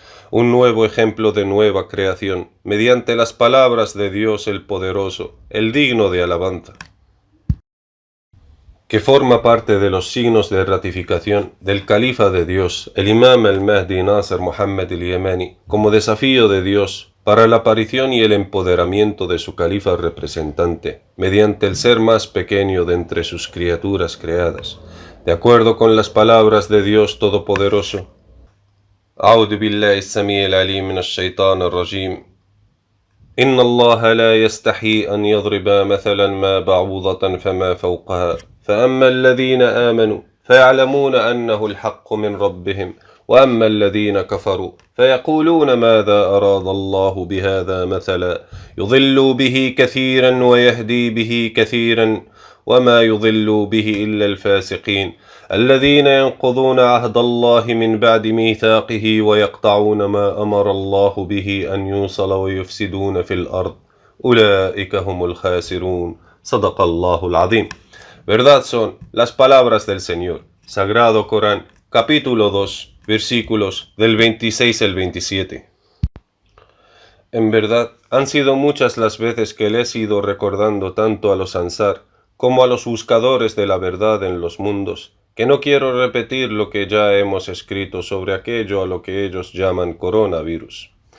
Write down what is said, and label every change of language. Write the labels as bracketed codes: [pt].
[es] Un nuevo ejemplo de nueva creación, mediante las palabras de Dios el Poderoso, el digno de alabanza, que forma parte de los signos de ratificación del Califa de Dios, el Imam al-Mahdi Nasr Muhammad al-Yamani, como desafío de Dios para la aparición y el empoderamiento de su Califa representante, mediante el ser más pequeño de entre sus criaturas creadas, de acuerdo con las palabras de Dios Todopoderoso. [ar] أعوذ بالله السميع العليم من الشيطان الرجيم إن الله لا يستحي أن يضرب مثلا ما بعوضة فما فوقها فأما الذين آمنوا فيعلمون أنه الحق من ربهم وأما الذين كفروا فيقولون ماذا أراد الله بهذا مثلا يضل به كثيرا ويهدي به كثيرا وما يضل به إلا الفاسقين الذين ينقضون عهد الله من بعد ميثاقه ويقطعون ما أمر الله به أن يوصل ويفسدون في الأرض أولئك هم الخاسرون صدق الله العظيم. [es] Verdad son las palabras del Señor. Sagrado Corán, capítulo 2, versículos del 26 al 27. En verdad, han sido muchas las veces que les he ido recordando tanto a los Ansar como a los buscadores de la verdad en los mundos, que no quiero repetir lo que ya hemos escrito sobre aquello a lo que ellos llaman coronavirus.